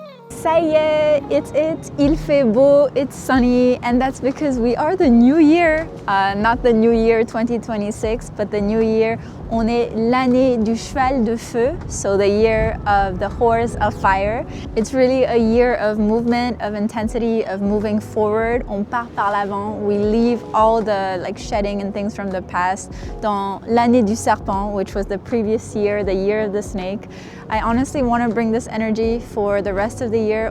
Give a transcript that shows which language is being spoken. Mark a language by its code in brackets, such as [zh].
[fr] Ça y est, [en] it's it, [fr] il fait beau, [en] it's sunny, and that's because we are the new year. Not the new year 2026, but the new year. [fr] On est l'année du cheval de feu, [en] so the year of the horse of fire. It's really a year of movement, of intensity, of moving forward. [fr] On part par l'avant. [en] We leave all the shedding and things from the past. [fr] Dans l'année du serpent, [en] which was the previous year, the year of the snake. I honestly want to bring this energy for the rest of the year.